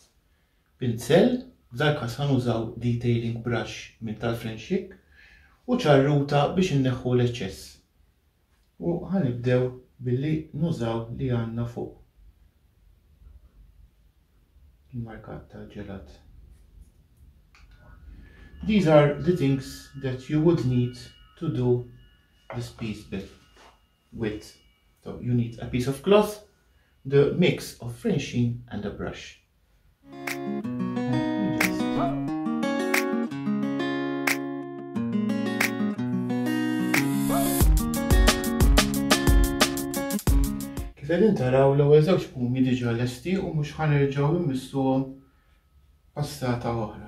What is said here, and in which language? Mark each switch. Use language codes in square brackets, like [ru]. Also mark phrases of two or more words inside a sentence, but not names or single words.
[mt] Pinsel, f'dal każ ħanużaw [en] detailing brush [mt] minn tal-Frenchic u ċarruta biex inneħħu l-eċċess. U ħanibdew billi nużaw li għandna fuq il-markat tal-ġelat. [en] These are the things that you would need to do this piece with. So you need a piece of cloth, the mix of Frenchic and a brush. [mt] Kif qegħdin taraw l-ewwel żewġ pumi diġà lesti u mhux ħanerġgħu immissuhom passata oħra.